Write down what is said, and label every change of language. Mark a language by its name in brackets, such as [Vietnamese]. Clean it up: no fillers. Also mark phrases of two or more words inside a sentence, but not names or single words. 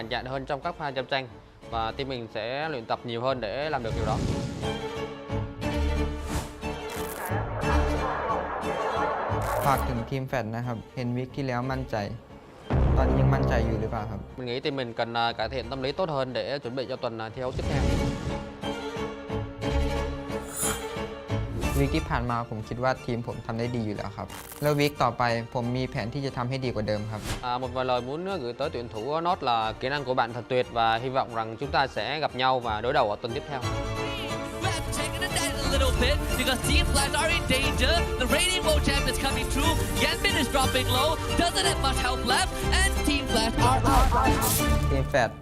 [Vietnamese] mạnh dạn hơn trong các pha chạm tranh và team mình sẽ luyện tập nhiều hơn để làm được điều đó. [Thai] ฝากถึงทีมแฟดนะครับเห็นวิกที่แล้วมั่นใจตอนนี้ยังมั่นใจอยู่หรือเปล่าครับ [Vietnamese] Mình nghĩ team mình cần cải thiện tâm lý tốt hơn để chuẩn bị cho tuần thi đấu tiếp theo. [Thai] วิกที่ผ่านมาผมคิดว่าทีมผมทำได้ดีอยู่แล้วครับแล้ววิกต่อไปผมมีแผนที่จะทำให้ดีกว่าเดิมครับ [Vietnamese] Một vài lời muốn gửi tới tuyển thủ Nốt là kỹ năng của bạn thật tuyệt và hy vọng rằng chúng ta sẽ gặp nhau và đối đầu ở tuần tiếp theo. [English] Taking it down a little bit because Team Flash are in danger. The Radiant World Champ is coming through. Yanbin is dropping low. Doesn't have much help left. And Team Flash are out. [Thai] ทีมแฟด